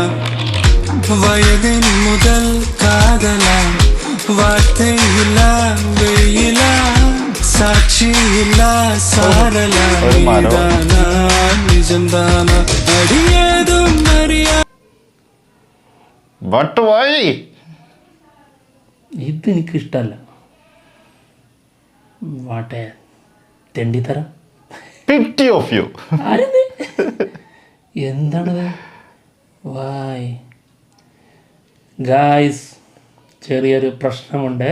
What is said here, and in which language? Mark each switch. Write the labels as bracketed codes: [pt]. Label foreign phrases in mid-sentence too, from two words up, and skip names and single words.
[ta] வயதின் முதல் காதலா, வார்த்தை இல்லா வெயிலா, சாட்சி இல்லா சாரலா, நீதானா நிஜம்தானா? அடியேதும் அறியா [ml] ഇതെനിക്കിഷ്ടമല്ല. വാട്ടെ തെണ്ടിത്തരം. എന്താണത്? [en] why guys, [ml] ചെറിയൊരു പ്രശ്നമുണ്ട്.